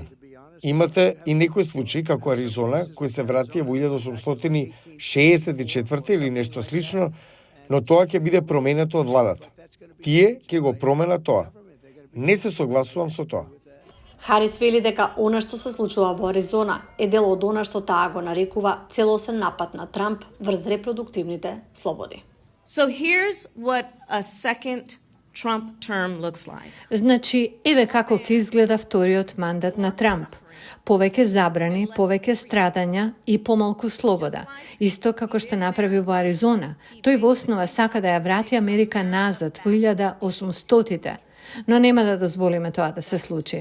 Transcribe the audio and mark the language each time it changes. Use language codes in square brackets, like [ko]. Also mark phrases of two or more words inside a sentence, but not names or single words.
[mk] Имате и некои случаи како Аризона, кој се врати во 1864 или нешто слично, но тоа ќе биде променето од владата. Тие ќе го променат тоа. Не се согласувам со тоа. Харис вели дека она што се случува во Аризона е дел од она што таа го нарекува целосен напад на Трамп врз репродуктивните слободи. [en] so here's what a second Trump term looks like. [mk] Значи, еве како ќе изгледа вториот мандат на Трамп. Повеќе забрани, повеќе страдања и помалку слобода. Исто како што направи во Аризона. Тој во основа сака да ја врати Америка назад во 1800-тите, но нема да дозволиме тоа да се случи.